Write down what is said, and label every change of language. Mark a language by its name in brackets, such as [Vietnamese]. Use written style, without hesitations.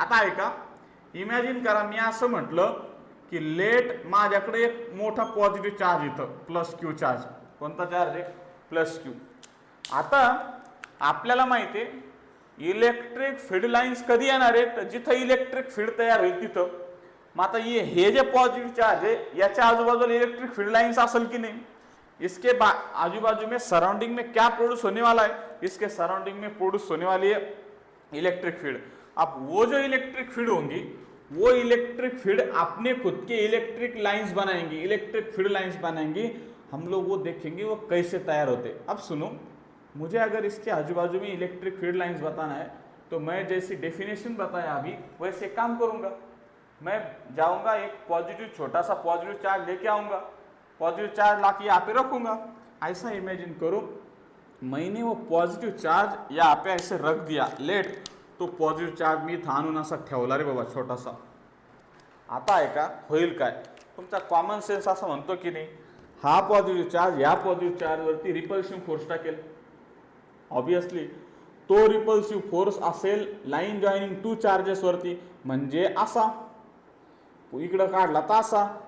[Marathi] आता ऐका, इमॅजिन करा मी असं म्हटलं की लेट माझ्याकडे एक मोठा पॉझिटिव्ह चार्ज इथं, प्लस क्यू चार्ज. कोणता चार्ज आहे, प्लस क्यू. आता आपल्याला माहिती आहे इलेक्ट्रिक फील्ड लाईन्स कधी येणार आहेत, जिथं इलेक्ट्रिक फील्ड तयार होईल तिथं. मग आता हे जे पॉझिटिव्ह चार्ज आहे याच्या आजूबाजूला इलेक्ट्रिक फील्ड लाइन्स असल कि नहीं, [Hindi] इसके आजू बाजू में सराउंडिंग में क्या प्रोड्यूस होने वाला है, इसके सराउंडिंग में प्रोड्यूस होने वाली है इलेक्ट्रिक फील्ड. अब वो जो इलेक्ट्रिक फील्ड होंगी वो इलेक्ट्रिक फील्ड अपने खुद के इलेक्ट्रिक लाइंस बनाएंगी, इलेक्ट्रिक फील्ड लाइंस बनाएंगी. हम लोग वो देखेंगे वो कैसे तैयार होते. अब सुनो, मुझे अगर इसके आजू बाजू में इलेक्ट्रिक फील्ड लाइंस बताना है तो मैं जैसी डेफिनेशन बताया अभी वैसे काम करूंगा. मैं जाऊंगा, एक पॉजिटिव छोटा सा पॉजिटिव चार्ज लेके आऊंगा, पॉजिटिव चार्ज लाके यहाँ पे रखूंगा. ऐसा इमेजिन करो मैंने वो पॉजिटिव चार्ज यहाँ पे ऐसे रख दिया लेट. [Marathi] तो पॉजिटिव चार्ज मी इथं आणून असा ठेवला रे बाबा छोटासा. आता आहे का, होईल काय, तुमचा कॉमन सेन्स असं म्हणतो की नाही, हा पॉझिटिव्ह चार्ज या पॉझिटिव्ह चार्जवरती रिपल्सिव्ह फोर्स टाकेल. ऑब्विसली तो रिपल्सिव्ह फोर्स असेल लाईन जॉईनिंग टू चार्जेस वरती, म्हणजे असा इकडं काढला तर असा.